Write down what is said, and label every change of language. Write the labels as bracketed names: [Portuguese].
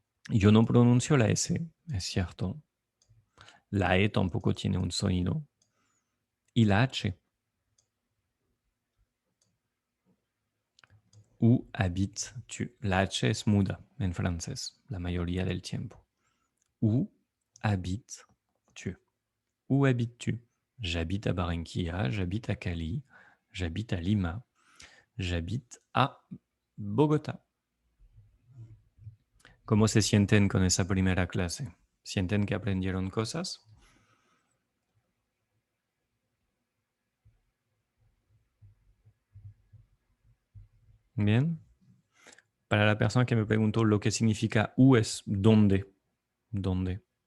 [Spanish] Yo no pronuncio la S, es cierto. La E tampoco tiene un sonido. Y la H. [French] Où habites-tu? [Spanish] La H es muda en francés, la mayoría del tiempo. [French] Où habites-tu? Où habites-tu? J'habite à Barranquilla, j'habite à Cali, j'habite à Lima, j'habite à Bogotá. [Spanish] ¿Cómo se sienten con esa primera clase? ¿Sienten que aprendieron cosas? Bien. Para la persona que me preguntó lo que significa où es dónde. ¿Dónde?